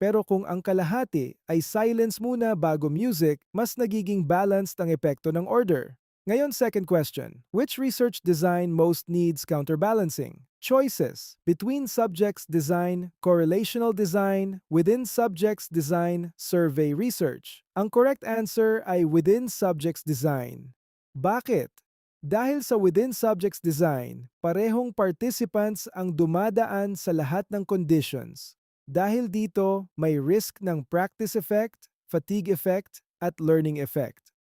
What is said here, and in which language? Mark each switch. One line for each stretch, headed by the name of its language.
Filipino: Pero kung ang kalahati ay silence muna bago music, mas nagiging balanced ang epekto ng order. Ngayon,
English: second question. Which research design most needs counterbalancing? Choices. Between subjects design, correlational design, within subjects design, survey research.
Filipino: Ang correct answer ay within subjects design. Bakit? Dahil sa within subjects design, parehong participants ang dumadaan sa lahat ng conditions. Dahil dito, may risk ng practice effect, fatigue effect, at learning effect.